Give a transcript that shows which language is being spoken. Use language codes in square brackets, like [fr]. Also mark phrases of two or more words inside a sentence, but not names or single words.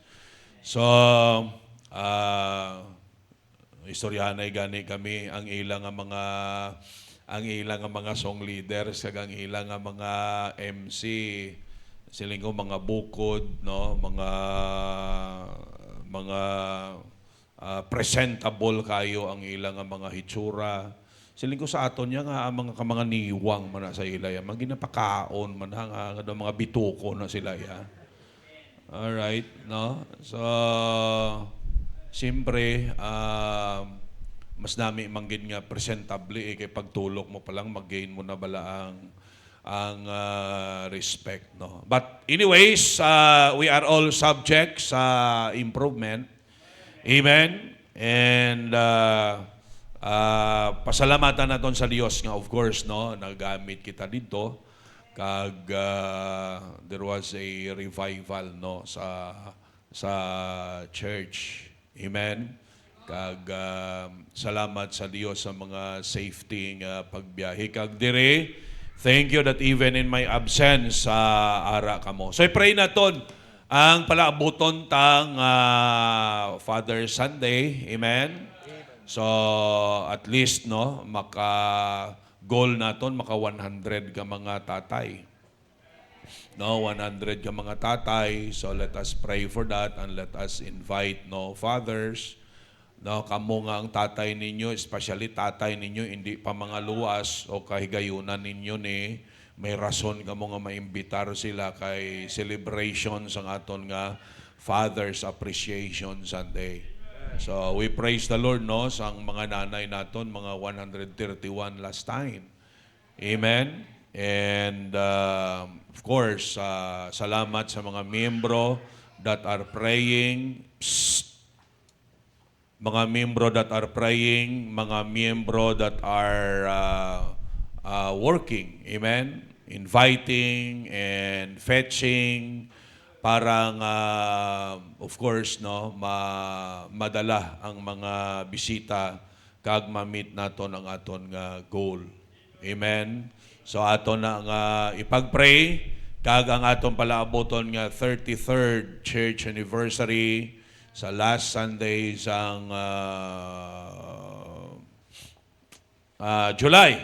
[hil] So istoryahanay gani kami ang ilang nga mga song leaders kag ang ilang nga mga MC, siling ko mga bukod, no, mga presentable kayo ang ilang nga mga hitsura. Siling ko sa aton niya nga ang mga niwang man na sa ila ya, mga ginapakaon man nga mga bituko na sila ya. [en] All right, no? [hil] So siyempre, mas nami manggid nga presentable kay pagtulok mo pa lang mag-gain mo na bala ang respect, no. [en] But anyways, we are all subject sa improvement. Amen. [hil] And pasalamatan naton sa Dios nga, [en] of course, [hil] no, nagamit kita dito kag [en] there was a revival, [hil] no, sa church. Amen. Kag salamat sa Dios sa mga safety nga pagbiyahe. Kag dire, [en] thank you that even in my absence ara kamo. [hil] So i-pray naton ang palaabuton tang Father Sunday. Amen. [en] So at least, [hil] no, maka goal naton maka 100 ka mga tatay. No, 100 ka mga tatay. [en] So let us pray for that and let us invite, no, fathers. [hil] No, kamo nga ang tatay ninyo, especially tatay ninyo, hindi pa mga luwas o kahigayunan ninyo ni, may rason kamo nga maimbitar sila kay celebration sa aton nga Father's Appreciation Sunday. [en] So we praise the Lord, [hil] no, sa mga nanay naton, mga 131 last time. [en] Amen. And of course, [hil] salamat sa mga miyembro [en] that are praying. [hil] Mga miyembro [en] that are praying, [hil] mga miyembro [en] that are working. Amen. Inviting and fetching [hil] para [en] of course, [hil] no, madala ang mga bisita kag ma-meet naton ang aton nga goal. Amen. So aton na nga ipag-pray kag ang aton palaaboton nga 33rd church anniversary sa last Sunday sang July.